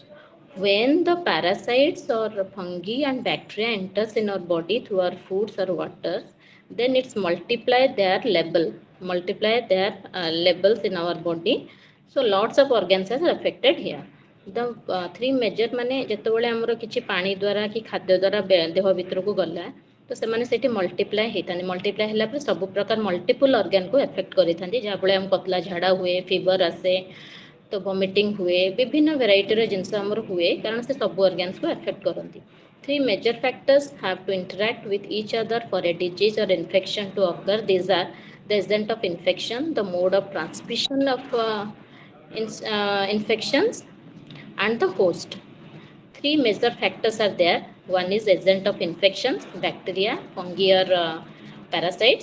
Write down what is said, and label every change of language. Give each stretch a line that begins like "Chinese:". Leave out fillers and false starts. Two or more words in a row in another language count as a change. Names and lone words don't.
English: When the parasites or fungi and bacteria enters in our body through our foods or waters, then it's multiply their levels in our body. So lots of organs are affected here. The three major
Odia: माने ଯେତେବେଳେ ଆମର କିଛି ପାଣି ଦ୍ୱାରା କି ଖାଦ୍ୟ ଦ୍ୱାରା ଦେହ ଭିତରକୁ ଗଲା ତ ସେମାନେ ସେଠି ମଲ୍ଟିପ୍ଲାଏ ହେଇଥାନ୍ତି। ମଲ୍ଟିପ୍ଲାଏ ହେଲା ପରେ ସବୁ ପ୍ରକାର
English: multiple organku
Odia: ଏଫେକ୍ଟ କରିଥାନ୍ତି, ଯାହାଫଳରେ ଆମ ପତଲା ଝାଡ଼ା ହୁଏ, ଫିଭର ଆସେ, ତ ଭମିଟିଂ ହୁଏ, ବିଭିନ୍ନ ଭେରାଇଟିର ଜିନିଷ ଆମର ହୁଏ, କାରଣ ସେ ସବୁ ଅର୍ଗାନ୍ସକୁ ଏଫେକ୍ଟ କରନ୍ତି।
English: Three major factors have to interact with each other for a disease or infection to occur. These are the agent of infection, the mode of transmission of infections, and the host. Three major factors are there. One is agent of infections, bacteria, fungi, or parasites.